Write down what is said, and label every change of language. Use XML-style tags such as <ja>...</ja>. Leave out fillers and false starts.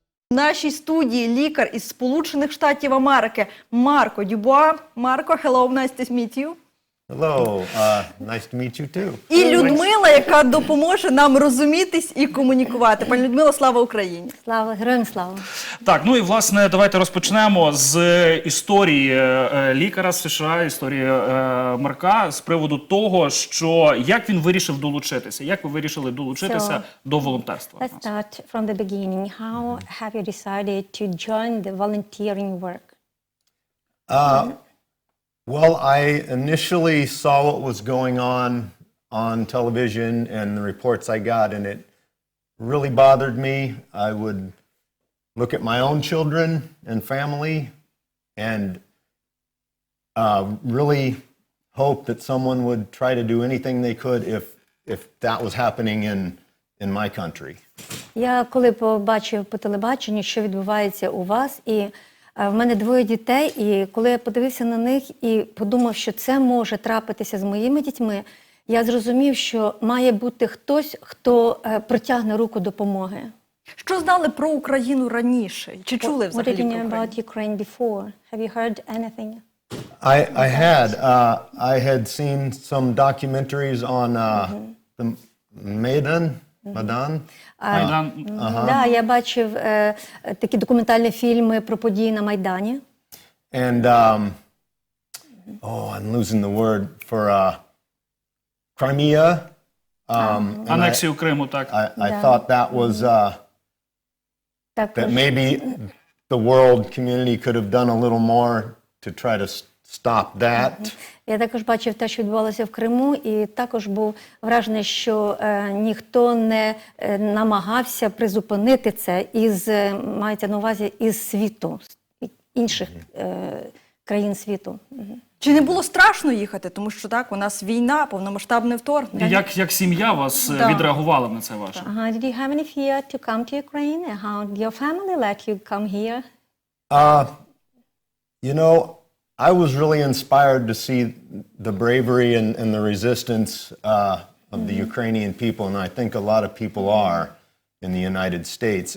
<uk>нашій студії лікар із Сполучених Штатів Америки Марко Дюбуа.</uk> <en>Марко, hello, nice to meet you. Hello, nice to meet you too.</en> <uk>І Людмила, яка допоможе нам розумітись і комунікувати. Пані Людмила, слава Україні! Слава, героям слава! Так, ну і власне давайте розпочнемо з історії лікаря з США, історії Марка, з приводу того, що як він вирішив долучитися, як ви вирішили долучитися до волонтерства?</uk> <en>Let's start from the beginning. How have you decided to join the volunteering work? Well, I initially saw what was going on television and the reports I got, and it really bothered me. I would look at my own children and family and really hope that someone would try to do anything they could if that was happening in my country.</en> <uk>Я коли побачив по телебаченню, що відбувається у вас, і в мене двоє дітей, і коли я подивився на них і подумав, що це може трапитися з моїми дітьми, я зрозумів, що має бути хтось, хто протягне руку допомоги. Що знали про Україну раніше? Чи чули взагалі про Україну? Україну?</uk> <en>What did you know about Ukraine before? Have you heard anything? I had seen some documentaries on the Maidan.</en> <uk>Да, я бачив такі документальні фільми про події на Майдані.</uk> <en>And I'm losing the word for Crimea.</en> <uk>Анексію Криму, так.</uk> <en>I thought that was that maybe the world community could have done a little more to try to stop that.</en> <uk>Я також бачив те, що відбувалося в Криму, і також був вражений, що ніхто не намагався призупинити це мається на увазі із світу, інших країн світу. Чи не було страшно їхати? Тому що так, у нас війна, повномасштабне вторгнення. Як сім'я вас відреагувала на це ваше?</uk> <en>Did you have any fear to come to Ukraine? How did your family let you come here? You know, I was really inspired to see the bravery and the resistance of the Ukrainian people, and I think a lot of people are in the United States.</en>